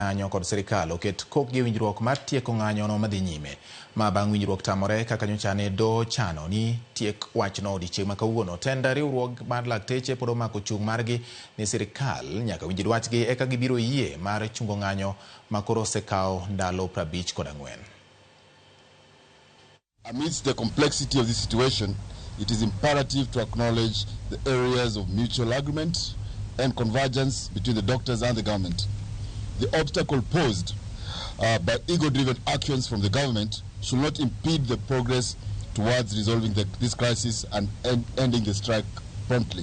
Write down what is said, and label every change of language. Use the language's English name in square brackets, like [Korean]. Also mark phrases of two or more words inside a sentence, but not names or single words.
[Luo (Kenya and Tanzania)] ng'anyo kod sirkal oket kok gi winjruok mar tieko ng'anyo no madhi nyime. Ma bang' winjruok tamore kaka nyocha ne do chano ni tiek wachno odiechieng' ma kawuono. Tenda riwruok mar Lakteche pod omako chung' margi ni sirkal nyaka winj dwachgi eka gibiro yie mar chungo ng'anyo ma koro osekawo ndalo 54. [English] Amidst the complexity of this situation, it is imperative to acknowledge the areas of mutual agreement and convergence between the doctors and the government. The obstacle posed by ego-driven actions from the government should not impede the progress towards resolving this crisis and ending the strike promptly.